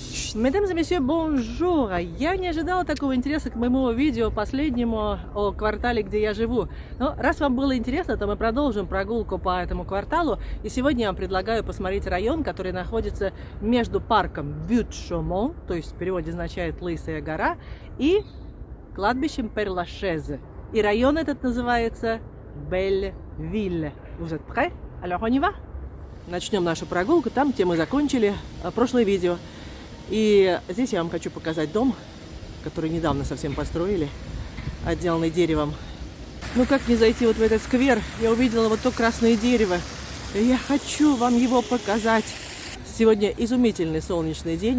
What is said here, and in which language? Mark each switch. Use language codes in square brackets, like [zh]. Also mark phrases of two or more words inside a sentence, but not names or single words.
[fr] Mesdames et messieurs, bonjour! [ru] Я не ожидала такого интереса к моему видео последнему о квартале, где я живу. Но раз вам было интересно, то мы продолжим прогулку по этому кварталу. И сегодня я вам предлагаю посмотреть район, который находится между парком Бют-Шомон, то есть в переводе означает «Лысая гора», и кладбищем Пер-Лашез. И район этот называется Бель-Виль. [fr] Vous êtes prêts? Alors on y va? [ru] Начнем нашу прогулку там, где мы закончили прошлое видео. И здесь я вам хочу показать дом, который недавно совсем построили, отделанный деревом. Ну как не зайти вот в этот сквер? Я увидела вот то красное дерево. И я хочу вам его показать. Сегодня изумительный солнечный день.